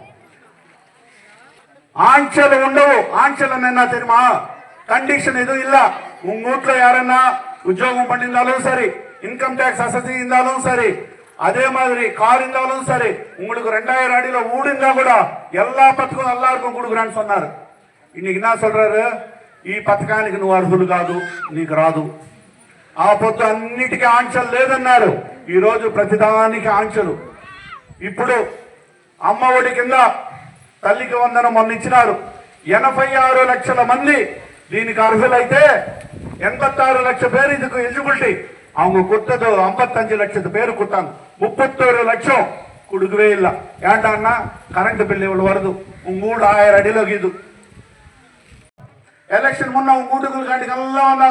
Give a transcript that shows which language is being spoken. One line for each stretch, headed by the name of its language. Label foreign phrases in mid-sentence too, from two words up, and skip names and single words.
Tamil: ஆஞ்சல் உண்டவு. ஆஞ்சல் என்ன தெரியுமா? கண்டிஷன் எதுவும் இல்ல. உங்க வீட்டுல யாருன்னா உத்தியோகம் பண்ணிருந்தாலும் சரி,
English: income tax
Tamil: அசதி இருந்தாலும் சரி, அதே மாதிரி கார் இருந்தாலும் சரி, உங்களுக்கு 2,000 அடியில வீடு இருந்தா கூட எல்லா பத்துக்கும் எல்லாருக்கும் கொடுக்குறான்னு சொன்னாரு. இன்னைக்கு என்ன சொல்றாரு?
Telugu: ఈ పథకానికి నువ్వు అర్హులు కాదు, నీకు రాదు. ఆ పొద్దు అన్నిటికీ ఆంక్షలు లేదన్నారు. ఈ రోజు ప్రతిదానికి ఆంక్షలు. ఇప్పుడు అమ్మ ఒడి కింద తల్లికి వందనం మొన్న ఇచ్చినారు. 86 లక్షల మంది దీనికి అర్హులైతే
Tamil: 86 லட்ச பேர் இதுக்கு எலிஜிபிலிட்டி. அவங்க கொடுத்தது 55 லட்சத்து பேர் கொடுத்தாங்க. 31 லட்சம் கொடுக்கவே இல்லை. ஏண்டான்னா
English: current bill
Tamil: இவ்வளவு வருது, உங்க வீடு 1000 அடியில இது. எலெக்ஷன் முன்ன உங்க வீட்டுக்கு எல்லாம் வந்தாங்க.